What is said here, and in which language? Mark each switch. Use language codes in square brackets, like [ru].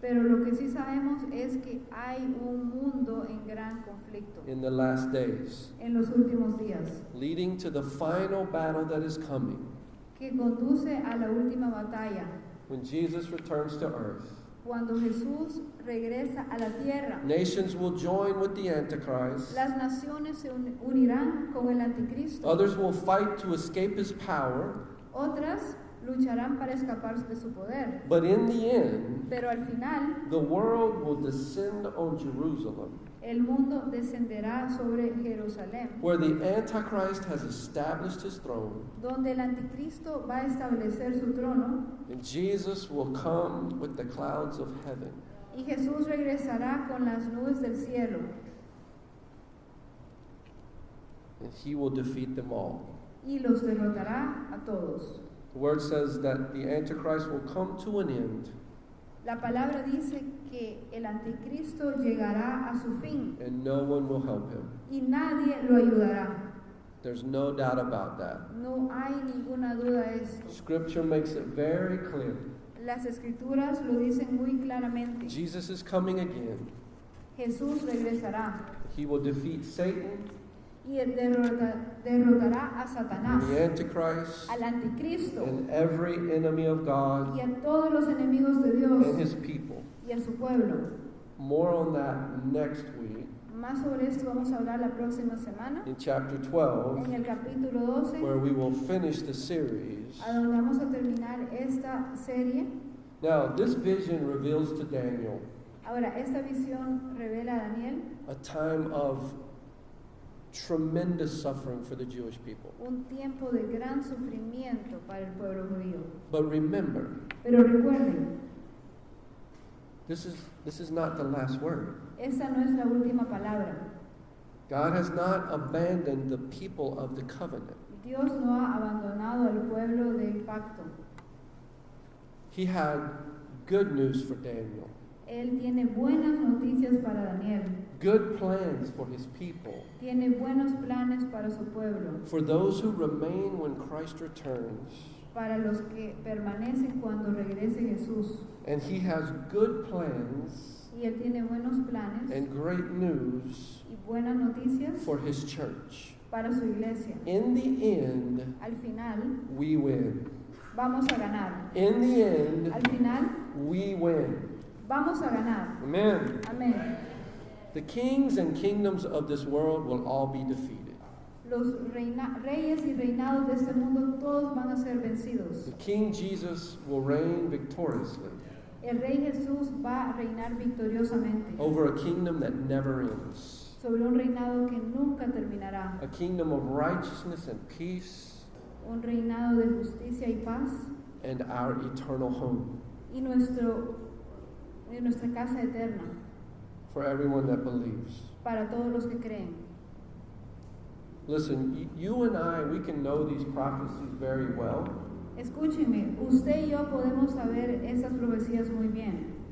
[es] Pero lo que sí sabemos es que hay un mundo en gran conflicto [en] in the last days, [es] en los últimos días, [en] leading to the final battle that is coming [es] que conduce a la última batalla, [en] when Jesus returns to earth. [es] cuando Jesús regresa a la tierra. [en] Nations will join with the Antichrist. [es] Las naciones se unirán con el anticristo. [en] Others will fight to escape his power. [es] Otras lucharán para escapar de su poder. [en] But in the end, [es] Pero al final, [en] the world will descend on Jerusalem, [es] el mundo descenderá sobre Jerusalén, [en] where the Antichrist has established his throne, [es] donde el anticristo va a establecer su trono, [en] and Jesus will come with the clouds of heaven. [es] y Jesús regresará con las nubes del cielo, [en] And he will defeat them all. [es] y los derrotará a todos. [en] The word says that the Antichrist will come to an end, [es] La palabra dice que el anticristo llegará a su fin [en] and no one will help him. [es] y nadie lo ayudará. [en] There's no doubt about that. [es] No hay ninguna duda de esto. [en] Scripture makes it very clear. [es] Las escrituras lo dicen muy claramente. [en] Jesus is coming again. [es] Jesús regresará [en] He will defeat Satan [es] y él derrotará a Satanás, [en] and the Antichrist [es] al anticristo [en] and every enemy of God [es] y a todos los enemigos de [en] and [es] Dios [en] his people. [es] y a su pueblo. [en] More on that next week [es] Más sobre esto vamos a hablar la próxima semana [en] in chapter 12, [es] en el capítulo 12, [en] where we will finish the series. [es] a donde vamos a terminar esta serie. [en] Now, this vision reveals to Daniel [es] Ahora, esta visión revela a Daniel [en] a time of tremendous suffering for the Jewish people. [es] un tiempo de gran sufrimiento para el pueblo judío. [en] But remember, [es] Pero recuerden, [en] this is not the last word. [es] esa no es la última palabra. [en] God has not abandoned the people of the covenant. [es] Dios no ha abandonado al pueblo del pacto. [en] He had good news for Daniel, [es] Él tiene buenas noticias para Daniel. [en] good plans for his people, [es] Tiene buenos planes para su pueblo, [en] for those who remain when Christ returns. [es] para los que permanecen cuando regrese Jesús. [en] And he has good plans [es] Y Él tiene buenos planes [en] and great news [es] y buenas noticias [en] for his church. [es] para su iglesia. [en] In the end, [es] Al final, [en] we win. [es] vamos a ganar. [en] In the end, [es] Al final, [en] we win. [es] vamos a ganar. [en] Amen. [es] Amén. [en] The kings and kingdoms of this world will all be defeated. [es] Los reyes y reinados de este mundo todos van a ser vencidos. [en] The King Jesus will reign victoriously [es] El Rey Jesús va a reinar victoriosamente [en] over a kingdom that never ends. [es] sobre un reinado que nunca terminará. [en] A kingdom of righteousness and peace [es] Un reinado de justicia y paz [en] and our eternal home [es] y nuestra casa eterna [en] for everyone that believes. [es] para todos los que creen. [en] Listen, you and I, we can know these prophecies very well, [es] Escúcheme, usted y yo podemos saber esas profecías muy bien